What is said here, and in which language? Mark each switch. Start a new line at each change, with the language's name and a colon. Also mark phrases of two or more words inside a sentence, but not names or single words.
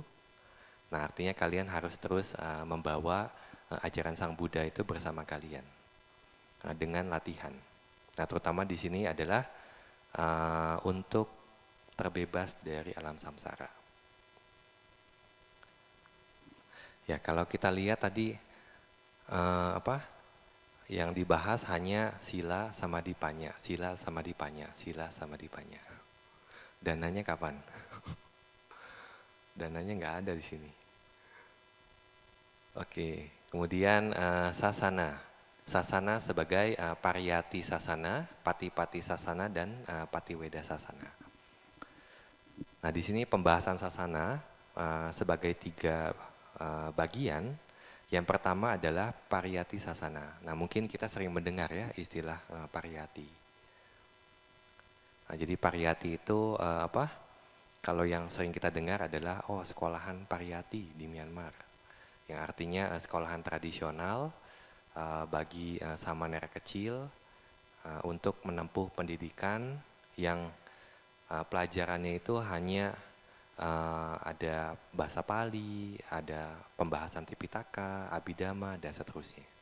Indonesian: Nah, artinya kalian harus terus membawa ajaran Sang Buddha itu bersama kalian dengan latihan. Nah, terutama di sini adalah untuk terbebas dari alam samsara. Ya, kalau kita lihat tadi yang dibahas hanya
Pali: sila samadipanya, sila samadipanya, sila samadipanya.
Indonesian: Dananya kapan? Dananya nggak ada di sini. Oke, kemudian sasana. Sasana sebagai
Pali: pariyati sasana, pati-pati sasana,
Indonesian: dan
Pali: patiweda sasana.
Indonesian: Nah, di sini pembahasan sasana sebagai 3 bagian. Yang pertama adalah
Pali: pariyati sasana.
Indonesian: Nah, mungkin kita sering mendengar ya istilah pariyati. Nah, jadi pariyati itu Kalau yang sering kita dengar adalah sekolahan pariyati di Myanmar, yang artinya sekolahan tradisional bagi samanera kecil untuk menempuh pendidikan yang pelajarannya itu hanya ada bahasa Pali, ada pembahasan Tipitaka, Abhidhamma, dan seterusnya.